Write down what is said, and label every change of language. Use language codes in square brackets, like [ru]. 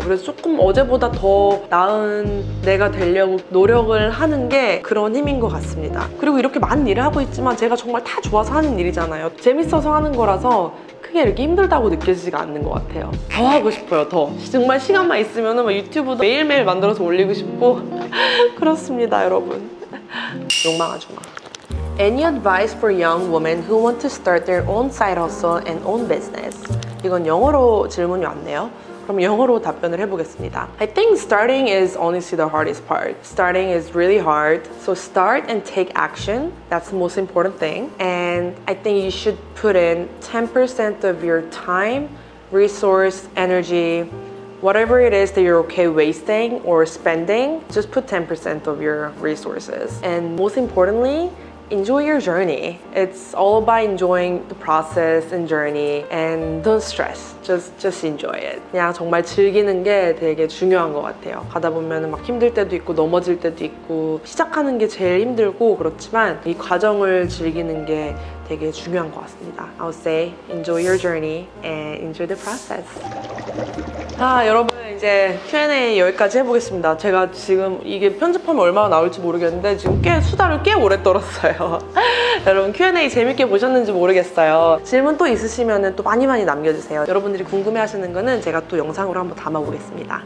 [ko] 그래서 조금 어제보다 더 나은 내가 되려고 노력을 하는 게 그런 힘인 것 같습니다. 그리고 이렇게 많은 일을 하고 있지만 제가 정말 다 좋아서 하는 일이잖아요. 재밌어서 하는 거라서 크게 이렇게 힘들다고 느껴지지가 않는 것 같아요. 더 하고 싶어요, 더. 정말 시간만 있으면 유튜브도 매일매일 만들어서 올리고 싶고 그렇습니다, 여러분. 욕망하지 마. [en] Any advice for young women who want to start their own side hustle and own business? [ko] 이건 영어로 질문이 왔네요. 그럼 영어로 답변을 해보겠습니다. [en] I think starting is honestly the hardest part. Starting is really hard. So start and take action. That's the most important thing. And I think you should put in 10% of your time, resource, energy, whatever it is that you're okay wasting or spending, just put 10% of your resources. And most importantly, enjoy your journey. It's all about enjoying the process and journey and don't stress. Just enjoy it. [ko] 그냥 정말 즐기는 게 되게 중요한 것 같아요. 가다 보면 막 힘들 때도 있고 넘어질 때도 있고 시작하는 게 제일 힘들고 그렇지만 이 과정을 즐기는 게 되게 중요한 것 같습니다. [en] I'll say enjoy your journey and enjoy the process. [ko] 여러분 이제 Q&A 여기까지 해보겠습니다. 제가 지금 이게 편집하면 얼마나 나올지 모르겠는데 지금 수다를 꽤 오래 떨었어요. 여러분 Q&A 재밌게 보셨는지 모르겠어요. 질문 또 있으시면 또 많이 남겨주세요. 여러분들이 궁금해하시는 거는 제가 또 영상으로 한번 담아보겠습니다.